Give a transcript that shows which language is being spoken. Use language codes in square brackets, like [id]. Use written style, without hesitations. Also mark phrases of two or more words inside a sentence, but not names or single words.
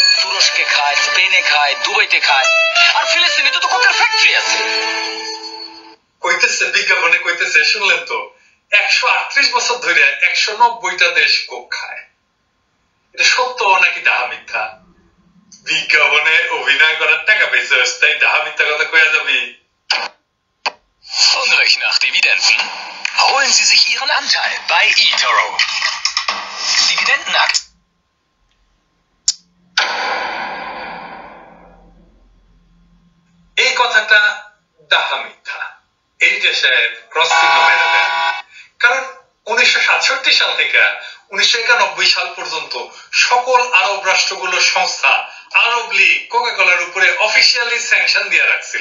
[bn] তুরস্কে খায়, স্পেনে খায়, দুবাইতে খায়, আর ফিলিস্তিনে তো কোকের ফ্যাক্টরি আছে। কইতেছে বিজ্ঞাপনে কইতেছে, শুনলেন তো, 138 বছর ধরে 190টা দেশ কোক খায়। এটা সত্য নাকি ডাহা মিথ্যা? বিজ্ঞাপনে অভিনয় করার টাকা পেয়েছে, তাই ডাহা মিথ্যা কথা কইয়া যাবি? [de] Hungrig nach Dividenden? Holen Sie sich Ihren Anteil bei eToro. Dividendenakt. [bn] এই কথাটা ডাহা মিথ্যা, এই দেশের ক্রস চিহ্ন মেরে দেন। কারণ 1967 সাল থেকে 1991 সাল পর্যন্ত সকল আরব রাষ্ট্রগুলোর সংস্থা আরব লীগ কোকা কোলার উপরে অফিসিয়ালি স্যাংশন দিয়ে রাখছিল।